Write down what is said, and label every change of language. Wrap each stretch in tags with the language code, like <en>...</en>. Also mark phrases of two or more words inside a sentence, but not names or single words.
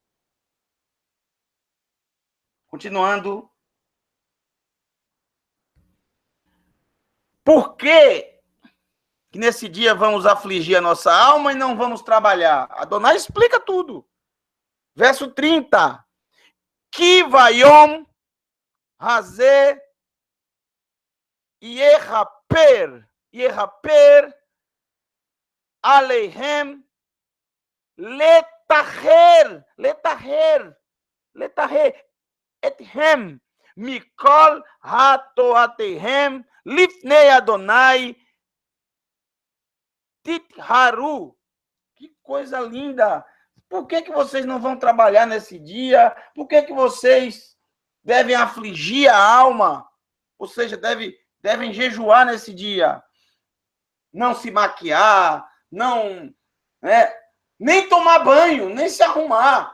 <pt>Continuando. Por que nesse dia vamos afligir a nossa alma e não vamos trabalhar? Adonai explica tudo. Verso 30.</pt> <he>כי ביום הזה יכפר עליהם לטהר אתכם מכל חטאתיכם לפני אדוני תטהרו.</he> <pt>Que coisa linda! Por que vocês não vão trabalhar nesse dia? Por que vocês devem afligir a alma? Ou seja, devem jejuar nesse dia. Não se maquiar, não, nem tomar banho, nem se arrumar.</pt>